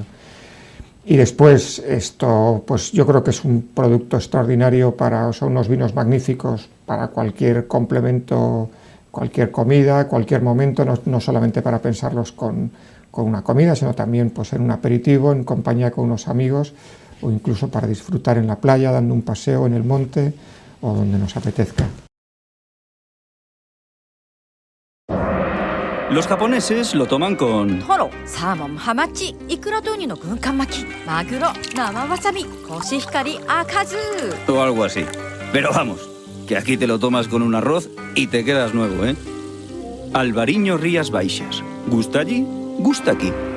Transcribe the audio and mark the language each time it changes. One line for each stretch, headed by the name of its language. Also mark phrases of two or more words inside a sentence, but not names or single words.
Spanish: Y después pues yo creo que es un producto extraordinario son unos vinos magníficos para cualquier complemento, cualquier comida, cualquier momento, no solamente para pensarlos con una comida, sino también pues en un aperitivo, en compañía con unos amigos, o incluso para disfrutar en la playa, dando un paseo en el monte o donde nos apetezca. Los japoneses lo toman con...
Japanese: トロ、サーモン、ハマチ、イクラとウニの軍艦巻き、マグロ、生わさび、コシヒカリ、赤酢.
Spanish: o algo así. Pero vamos, que aquí te lo tomas con un arroz y te quedas nuevo, ¿eh? Albariño Rías Baixas. ¿Gusta allí? Gusta aquí.